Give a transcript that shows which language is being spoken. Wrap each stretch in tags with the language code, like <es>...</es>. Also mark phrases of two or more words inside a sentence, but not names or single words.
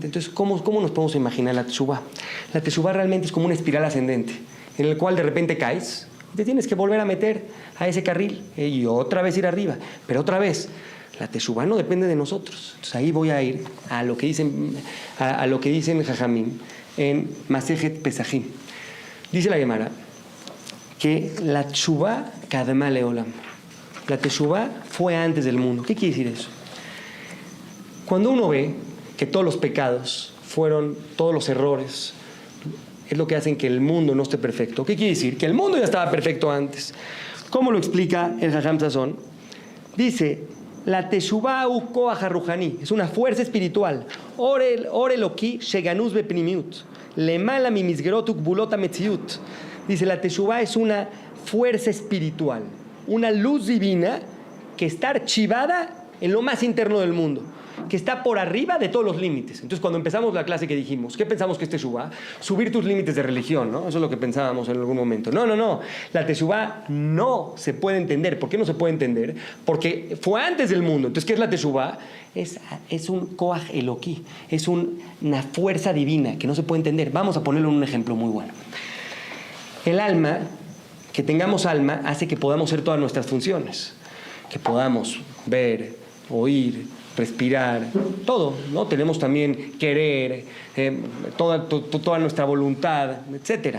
<es>Entonces, ¿cómo nos podemos imaginar la Teshuvah? La Teshuvah realmente es como una espiral ascendente, en el cual de repente caes y te tienes que volver a meter a ese carril y otra vez ir arriba, pero otra vez. La Teshuvah no depende de nosotros. Entonces ahí voy a ir a lo que dicen Jajamim en Masejet Pesachim. Dice la Gemara que la</es> <he>תשובה קדמה לעולם.</he> <es>La Teshuvah fue antes del mundo. ¿Qué quiere decir eso? Cuando uno ve que todos los pecados todos los errores, es lo que hacen que el mundo no esté perfecto. ¿Qué quiere decir? Que el mundo ya estaba perfecto antes. ¿Cómo lo explica el Jajam Sazón? Dice, la</es> <he>תשובה הוא כח הרוחני,</he> <es>es una fuerza espiritual.</es> <he>אור אלוקי שגנוז בפנימיות, למעלה מ מסגרות וגבולות המציאות.</he> <es>Dice, la Teshuvah es una fuerza espiritual, una luz divina que está archivada en lo más interno del mundo, que está por arriba de todos los límites. Entonces, cuando empezamos la clase, que dijimos? ¿Qué pensamos que es Teshuvah? Subir tus límites de religión, ¿no? Eso es lo que pensábamos en algún momento. No. La Teshuvah no se puede entender. ¿Por qué no se puede entender? Porque fue antes del mundo. Entonces, ¿qué es la Teshuvah? Es un</es> <he>כח אלוקי,</he> <es>es una fuerza divina que no se puede entender. Vamos a ponerlo en un ejemplo muy bueno. El alma, que tengamos alma, hace que podamos hacer todas nuestras funciones. Que podamos ver, oír, respirar, todo, ¿no? Tenemos también querer, toda nuestra voluntad, etcétera.</es>